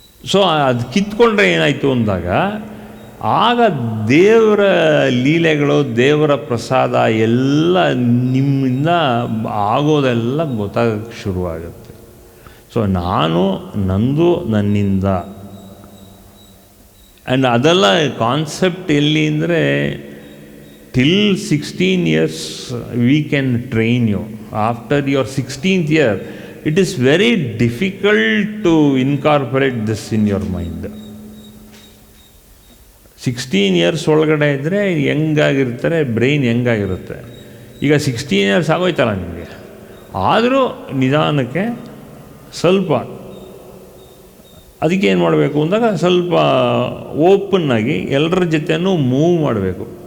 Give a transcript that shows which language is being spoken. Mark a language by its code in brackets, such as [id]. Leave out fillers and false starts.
[kn] So ಅದು ಕಿತ್ಕೊಂಡ್ರೆ ಏನಾಯಿತು ಅಂದಾಗ ಆಗ ದೇವರ ಲೀಲೆಗಳು, ದೇವರ ಪ್ರಸಾದ ಎಲ್ಲ ನಿಮ್ಮಿಂದ ಆಗೋದೆಲ್ಲ ಗೊತ್ತಾಗಕ್ಕೆ ಶುರುವಾಗುತ್ತೆ. ಸೊ ನಾನು, ನಂದು, ನನ್ನಿಂದ ಆ್ಯಂಡ್ ಅದೆಲ್ಲ ಕಾನ್ಸೆಪ್ಟ್ ಎಲ್ಲಿ ಅಂದರೆ [en] Till 16 years we can train you. After your 16th year it is very difficult to incorporate this in your mind. [kn] 16 years ಒಳಗಡೆ ಇದ್ದರೆ ಹೆಂಗಾಗಿರ್ತಾರೆ, ಬ್ರೈನ್ ಹೆಂಗಾಗಿರುತ್ತೆ. ಈಗ 16 years ಆಗೋಯ್ತಲ್ಲ ನಿಮಗೆ, ಆದರೂ ನಿಧಾನಕ್ಕೆ ಸ್ವಲ್ಪ ಅದಕ್ಕೆ ಏನು ಮಾಡಬೇಕು ಅಂದಾಗ ಸ್ವಲ್ಪ ಓಪನ್ನಾಗಿ ಎಲ್ಲರ ಜೊತೆನೂ ಮೂವ್ ಮಾಡಬೇಕು.